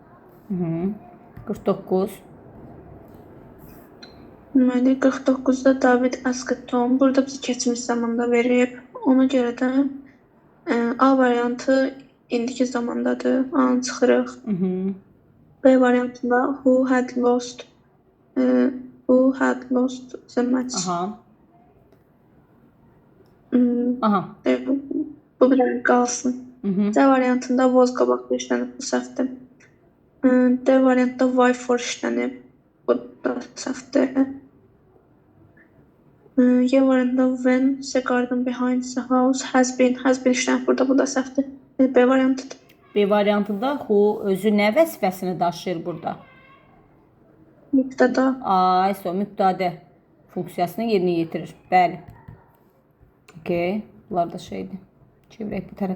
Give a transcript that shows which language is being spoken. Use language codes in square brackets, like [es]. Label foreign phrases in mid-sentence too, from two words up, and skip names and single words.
[az] 49. Deməli, 49-da [en] David asked Tom. [az] Burada bizi keçmiş zamanda verib. Ona görə də A variantı indiki zamandadır. A-nı çıxırıq. B variantında [en] who had lost the match. [az] Bu bir dənə qalsın. C variantında was qabaqda işlənib. Bu səhvdir. D variantında [en] why for [az] işlənib. Bu da səhvdir. Y variantında [en] when the garden behind the house has been [az] işlənib. Burada bu da səhvdir. B variantıdır. B variantında who özü nə vəzifəsini daşıyır burada? Mübtəda. Mübtədə funksiyasını yerinə yetirir. Bəli. Okey. Bunlar da şeydir. Çevirək bu tərəfə.